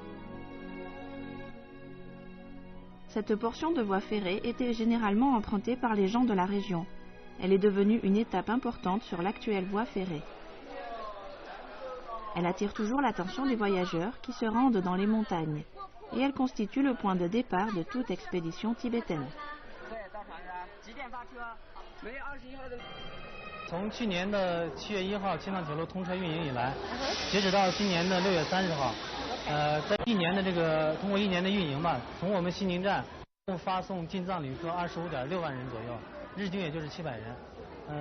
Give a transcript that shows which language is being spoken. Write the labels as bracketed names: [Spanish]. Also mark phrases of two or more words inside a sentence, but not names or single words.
[French] Cette portion de voie ferrée était généralement empruntée par les gens de la région. Elle est devenue une étape importante sur l'actuelle voie ferrée. Elle attire toujours l'attention des voyageurs qui se rendent dans les montagnes, et elle constitue le point de départ de toute expédition tibétaine. [Chinese] 从去年的7月1号青藏铁路通车运营以来，截止到今年的6月30号，在通过1年的运营吧，从我们西宁站共发送进藏旅客25.6万人左右，日均也就是700人。